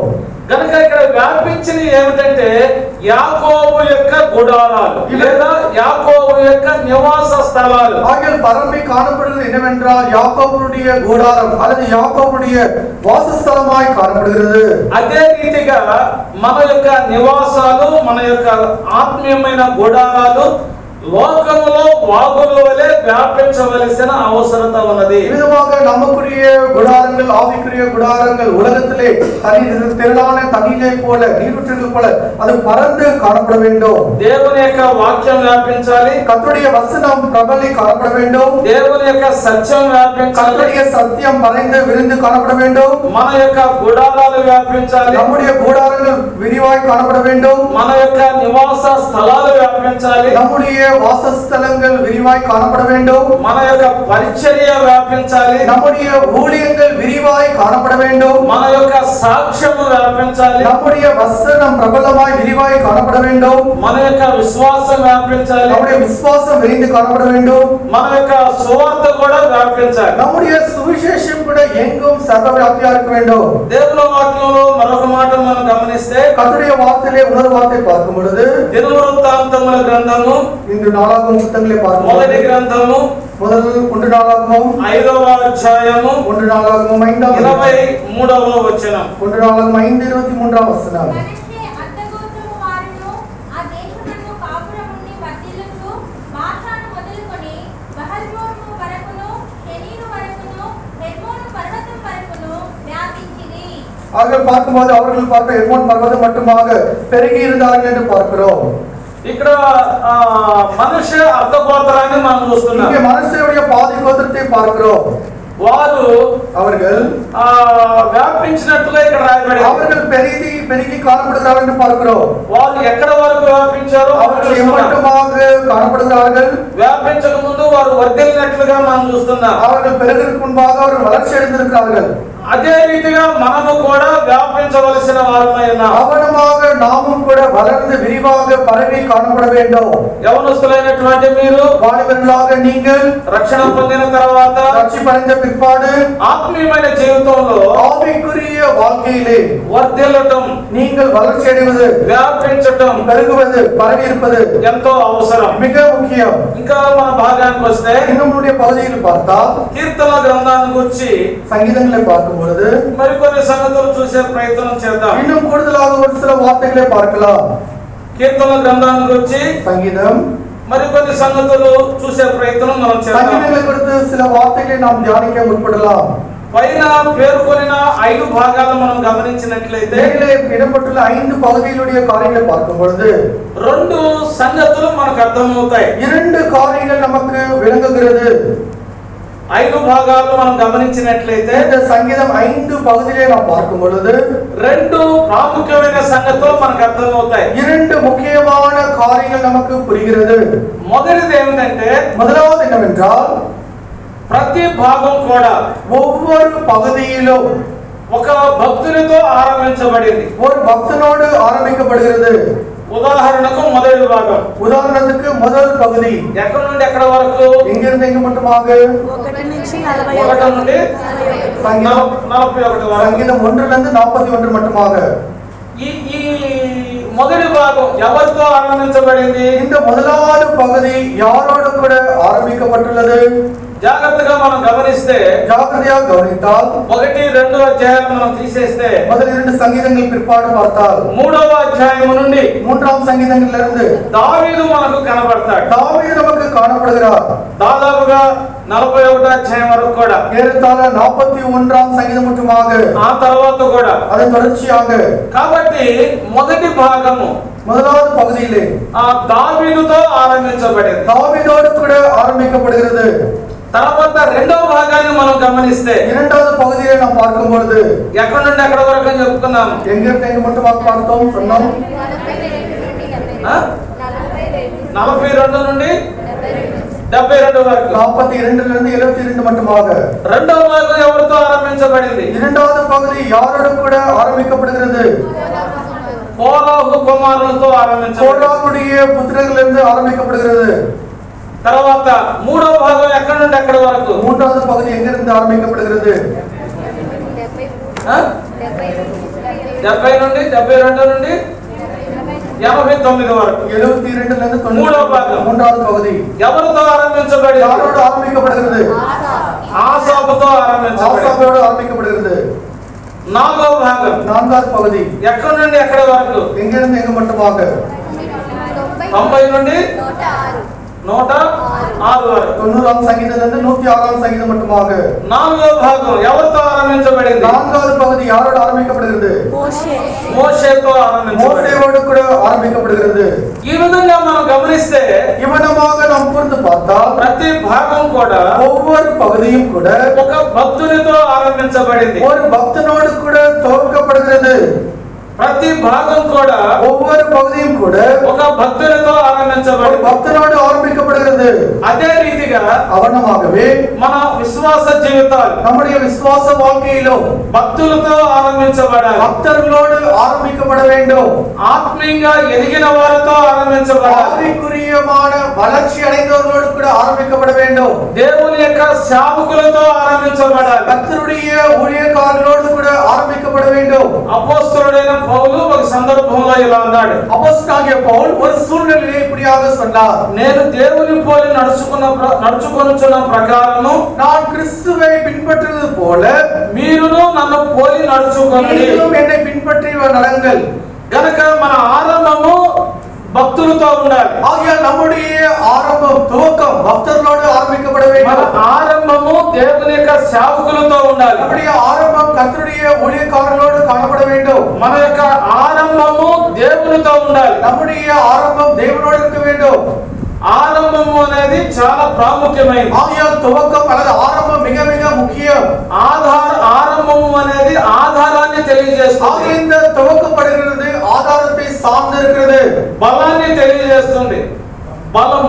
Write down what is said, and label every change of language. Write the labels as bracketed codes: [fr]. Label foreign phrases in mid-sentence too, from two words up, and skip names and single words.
[te] కనుక ఇక్కడ వ్యాపించిన ఏమిటంటే యాకోబు యొక్క గుడారాలు లేదా యాకోబు యొక్క నివాస స్థలాలు. [ta] ஆகிய பரம்பி காணப்படுகிறது என்னவென்றால் யாக்கோபுடைய கூடாரம் அல்லது யாக்கோபுடைய வாசஸ்தலமாய் காணப்படுகிறது. [te] అదే రీతిగా మన యొక్క నివాసాలు, మన యొక్క ఆత్మీయమైన గుడారాలు లోకములో వాగుల వలె వ్యాపించవలసిన అవసరత ఉన్నది. [ta] விதமாக நமக்குரிய குடாரங்கள், ஆவிக்குரிய குடாரங்கள் உலகத்திலே திரளான தண்ணீரை போல, நீரூற்றுகள் போல அது பறந்து காணப்பட வேண்டும். [te] దేవుని యొక్క వాక్యం వ్యాపించాలి. [ta] கர்த்தருடைய வசனம் பிரபலி காணப்பட வேண்டும். [te] దేవుని యొక్క సత్యం వ్యాపించాలి. [ta] கர்த்தருடைய சத்தியம் பறந்து விரிந்து காணப்பட வேண்டும். [te] మన యొక్క గుడారాలు వ్యాపించాలి. [ta] நம்முடைய கூடாரங்கள் விரிவாய் காணப்பட வேண்டும். [te] మన యొక్క నివాస స్థలాలు వ్యాపించాలి. [ta] நம்முடைய வாசஸ்தலங்கள் விரிவாய் காணப்பட வேண்டும். [te] మన యొక్క పరిచర్య వ్యాపించాలి. [ta] நம்முடைய ஊழியங்கள் விரிவாய் காணப்பட வேண்டும். [te] మన యొక్క సాక్ష్యము వ్యాపించాలి. [ta] நம்முடைய வசனம் பிரபலமாய் விரிவாய் காணப்பட வேண்டும். [te] మన యొక్క విశ్వాసం వ్యాపించాలి. [ta] நம்முடைய விசுவாசம் விரிந்து காணப்பட வேண்டும். [te] మన యొక్క సువార్త కూడా వ్యాపించాలి. [ta] நம்முடைய சுவிசேஷம் கூட எங்கும் சர்வவியாபியா இருக்க வேண்டும். [te] దేవుని వాక్యంలో మరొక మాట మనం గమనిస్తే [ta] கர்த்தருடைய வார்த்தையிலே இன்னொரு வார்த்தை பார்க்கும் பொழுது [te] దినవృత్తాంతముల గ్రంథము [ta] இன்று நாளாகமம் புத்தகங்களை பார்க்கும் [te] మొదటి గ్రంథము [ta] முதல் 1 நாளாகமம் [te] 5వ అధ్యాయము [ta] 1 நாளாகமம் [te] 23వ వచనం [ta] 1 நாளாகமம் 5:23 వచనం. [te] మనష్షే అర్థగోత్రము వారును ఆ దేశమును కాపురముని వర్ధిల్లుచు బాషాను మొదలుకొని బహల్మోను వరకును షెనీరు వరకును హెర్మోను పర్వతం వరకును వ్యాపించిరి. [ta] ஆக பார்க்கும்போது அவர்கள் பார்க்க எர்மோன் பர்வதம் மட்டுமாக பெருகி இருந்தார்கள் என்று பார்க்கிறோம். [te] ఇక్కడ మనుష్య అర్థగోత్రాన్ని మనం చూస్తున్నాం. [ta] இங்கே மனுஷருடைய பாதி கோத்திரத்தை பார்க்கிறோம். [te] వారు [ta] அவர்கள் [te] వ్యాపించినట్లుగా ఇక్కడ రాయబడింది. [ta] அவர்கள் பெருகி காணப்படுகிறார்கள் என்று பார்க்கிறோம். [te] వారు ఎక్కడ వరకు వ్యాపించారో [ta] அவர்கள் எம்மட்டுமாக காணப்படுகிறார்கள். [te] వ్యాపించక ముందు వారు వర్ధిల్లినట్లుగా మనం చూస్తున్నాం. [ta] அவர்கள் பெருகிறதுக்கு முன்பாக அவர்கள் வளர்ச்சி அடைந்திருக்கிறார்கள். [te] అదే రీతిగా మనము కూడా వ్యాపించవలసిన వారమై ఉన్నాం. [ta] அவனமாக நாமும் கூட வளர்ந்து விரிவாக பரவி காணப்பட வேண்டும். [te] యవనస్తులైనటువంటి మీరు, [ta] வாலிபர்களாக நீங்கள் [te] రక్షణ పొందిన తర్వాత రక్షింపబడిన పిற்பாடு ఆత్మీయమైన జీవితంలో [ta] ஆவிக்குரிய வாழ்க்கையிலே [te] వర్ధిల్లటం, [ta] நீங்கள் வளர்ச்சி அடைவது, [te] వ్యాపించటం, [ta] பெருகுவது, பரவி இருப்பது [te] ఎంతో అవసరం. [ta] மிக முக்கியம். [te] ఇంకా మన భాగానికి వస్తే [ta] நம்முடைய பகுதியில் பார்த்தால் [te] కీర్తన గ్రంథాన్ని గురించి [ta] சங்கீதங்களை பார்க்கும் பொழுது [te] మరికొన్ని సంగతులు చూసే ప్రయత్నం చేద్దాం. [ta] இன்னும் கூடுதலாக ஒரு சில வார்த்தைகளை பார்க்கலாம். [te] కీర్తన గ్రంథాన్ని గురించి [ta] సంగీతం [te] మరికొన్ని సంగతులు చూసే ప్రయత్నం మనం చేద్దాం. [ta] సంగీతంలో குறித்து சில வார்த்தைகளை நாம் தியானிக்க முற்படலாம். [te] పైన పేర్కొనిన 5 భాగాలు మనం గమనించినట్లయితే [ta] மேலே இடப்பட்டுள்ள 5 பகுதிகளுடைய காரியங்களை பார்க்கும் பொழுது [te] 2 సంగతులు మనకు అర్థమవుతాయి. [ta] 2 காரியங்கள் நமக்கு விளங்குகிறது. [te] 5 భాగాలు మనం గమనించినట్లయితే [ta] இந்த సంగీతం 5 பகுதிகளை நாம் பார்க்கும் பொழுது [te] 2 ప్రాముఖ్యమైన సంగతులు మనకు అర్థమవుతాయి. [ta] 2 முக்கியமான காரியங்கள் நமக்கு புரிகிறது. [te] మొదటిది ఏమిటంటే, [ta] முதலாவது என்னவென்றால் [te] ప్రతి భాగం కూడా [ta] ஒவ்வொரு பகுதியிலும் [te] ఒక భక్తునితో ఆరంభించబడింది. [ta] ஒரு பக்தனோடு ஆரம்பிக்கப்படுகிறது. [te] ఉదాహరణకు మొదటి భాగం, [ta] உதாரணத்துக்கு முதல் பகுதி [te] ఎక్కడి నుండి ఎక్కడ వరకు? [ta] எங்கிருந்து எங்க மட்டுமாக [te] 1 నుంచి 41 ఒకటి నుండి [ta] சங்கீதம் [te] 41 వరకు. [ta] சங்கீதம் 1 41 மட்டுமாக. [te] ఈ ఈ మొదటి భాగం ఎవరితో ఆరంభించబడింది? [ta] இந்த முதலாவது பகுதி யாரோடு கூட ஆரம்பிக்கப்பட்டுள்ளது? [te] జాగ్రత్తగా మనం గమనిస్తే, [ta] ஜாகிரதையாக கவனித்தால் [te] 1, 2 అధ్యాయాలు మనం తీసేస్తే [ta] முதல் 2 சங்கீதங்கள் பிற்பாடு பார்த்தால் [te] 3వ అధ్యాయం నుండి [ta] 3ஆம் சங்கீதங்களிலிருந்து [te] దావీదు మనకు కనబడతాడు. [ta] தாவீது நமக்கு காணப்படுகிறார். [te] దాదాపుగా 41వ అధ్యాయం వరకు కూడా, [ta] ஏறத்தாழ 41ஆம் சங்கீதம் மட்டுமாக, [te] ఆ తర్వాత కూడా. [ta] அதன் தொடர்ச்சியாக [te] కాబట్టి మొదటి భాగము [ta] முதலாவது பகுதியிலே [te] ఆ దావీదుతో ఆరంభించబడింది. [ta] தாவீதோடு கூட ஆரம்பிக்கப்படுகிறது. [te] తర్వాత రెండవ భాగాన్ని మనం గమనిస్తే, [ta] இரண்டாவது பகுதியை நாம் பார்க்கும் பொழுது [te] ఎక్కడి నుండి ఎక్కడ వరకు అని చెప్పుకున్నాం? [ta] எங்கிருந்து எங்க மட்டுமாக பார்த்தோம் சொன்னோம்? [te] 42 నుండి 72 వరకు. [ta] 42 72 மட்டுமாக. [te] రెండవ భాగం ఎవరితో ఆరంభించబడింది? [ta] இரண்டாவது பகுதி யாரோடு கூட ஆரம்பிக்கப்படுகிறது? [te] కోరాహు కుమారులతో ఆరంభించబడింది. [ta] கோராகுடைய புத்திரர்களிலிருந்து ஆரம்பிக்கப்படுகிறது. [te] తర్వాత మూడవ భాగం ఎక్కడి నుండి ఎక్కడ వరకు? [ta] மூன்றாவது பகுதி எங்கிருந்து ஆரம்பிக்கப்படுகிறது? [te] 70 నుండి 72 నుండి 89 వరకు. 72 [ta] மூணாவது பாகம். மூன்றாவது பகுதி [te] ఎవరితో ఆరంభించబడింది? [ta] யாரோடு ஆரம்பிக்கப்படுகிறது? [te] ఆసాపుతో ఆరంభించబడింది. [ta] ஆசாபோடு ஆரம்பிக்கப்படுகிறது. [te] నాలుగవ భాగం [ta] நான்காவது பகுதி [te] ఎక్కడి నుండి ఎక్కడ వరకు? [ta] எங்கிருந்து எங்க மட்டுமாக? [te] 90 నుండి 106 వరకు. [ta] 90ஆம் சங்கீதத்திலிருந்து 106ஆம் சங்கீதம் மட்டுமாக. [te] నాలుగవ భాగం ఎవరితో ఆరంభించబడింది? [ta] நான்காவது பகுதி யாரோடு ஆரம்பிக்கப்படுகிறது? [te] మోషేతో ఆరంభించబడింది. [ta] மோசேயோடு கூட ஆரம்பிக்கப்படுகிறது. [te] ఈ విధంగా మనం గమనిస్తే [ta] இவனமாக நாம் புரிந்து பார்த்தால் [te] ప్రతి భాగం కూడా [ta] ஒவ்வொரு பகுதியும் கூட [te] ఒక భక్తునితో ఆరంభించబడింది. [ta] ஒரு பக்தனோடு கூட துவக்கப்படுகிறது. [te] ప్రతి భాగం కూడా [ta] ஒவ்வொரு பகுதியும் கூட [te] ఒక భక్తునితో [ta] ஒரு [te] ఆరంభించబడింది. [ta] பக்தனோடு ஆரம்பிக்கப்படுகிறது. [te] అదే రీతిగా [ta] அவனமாகவே [te] మన విశ్వాస జీవితాలు [ta] நம்முடைய விசுவாச வாழ்க்கையிலும் [te] భక్తులతో ఆరంభించబడాలి. [ta] பக்தர்களோடு ஆரம்பிக்கப்பட வேண்டும். [te] ఆత్మీయంగా ఎదిగిన వారితో ఆరంభించబడాలి. [ta] ஆவிக்குரியமான வளர்ச்சி அடைந்தவர்களோடு கூட ஆரம்பிக்கப்பட வேண்டும். [te] దేవుని యొక్క సేవకులతో ఆరంభించబడాలి. [ta] கர்த்தருடைய ஊழியக்காரர்களோடு கூட ஆரம்பிக்கப்பட வேண்டும். [te] అపోస్తలుడైన పౌలు ఒక సందర్భంలో ఇలా అన్నాడు, [ta] அப்போஸ்தலனாகிய பவுல் ஒரு சூழ்நிலையை இப்படியாக சொன்னார். [te] నేను దేవుని పోలి నడుచుకొనుచున్న ప్రకారము [ta] நான் கிறிஸ்துவை பின்பற்றுவது போல [te] మీరును నన్ను పోలి నడుచుకొనుడి. [ta] நீங்களும் என்னை பின்பற்றி நடங்கள். [te] గనక మన ఆరంభము భక్తులతో ఉండాలి. [ta] ஆகையால் நம்முடைய ஆரம்பம் துவக்கம் பக்தர்களோடு ஆரம்பிக்கப்பட [te] మన [ta] வேண்டும். [te] ఆరంభము దేవుని యొక్క సేవకులతో ఉండాలి. [ta] நம்முடைய ஆரம்பம் கர்த்தருடைய ஊழியக்காரர்களோடு காணப்பட வேண்டும். [te] మన యొక్క ఆరంభము దేవునితో ఉండాలి. [ta] நம்முடைய ஆரம்பம் தேவனோடு இருக்க வேண்டும். [te] ఆరంభము అనేది చాలా ప్రాముఖ్యమైనది. [ta] ஆகையால் துவக்கம் அல்லது ஆரம்பம் மிக மிக முக்கியம். [te] ఆరంభము అనేది ఆధారాన్ని తెలియజేస్తుంది. [ta] ஆக இந்த துவக்கப்படுகிறது ஆதாரத்தை சார்ந்து இருக்கிறது. [te] బలాన్ని తెలియజేస్తుంది. బలము